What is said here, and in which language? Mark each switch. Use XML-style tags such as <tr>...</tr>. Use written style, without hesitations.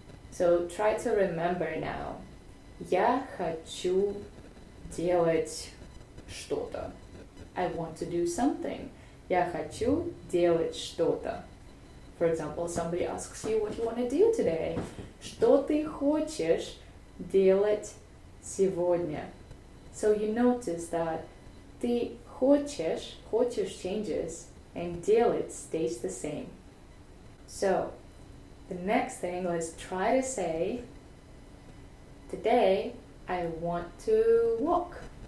<en>So, try to remember now.</en> <ru>Я хочу делать что-то.</ru> <en>I want to do something.</en> <ru>Я хочу делать что-то.</ru> <en>For example, somebody asks you what you want to do today.</en> <ru>Что ты хочешь делать сегодня?</ru> <en>So you notice that</en> <ru>ты хочешь</ru> <en>changes and делать stays the same. So, the next thing, let's try to say, today I want to walk.</en>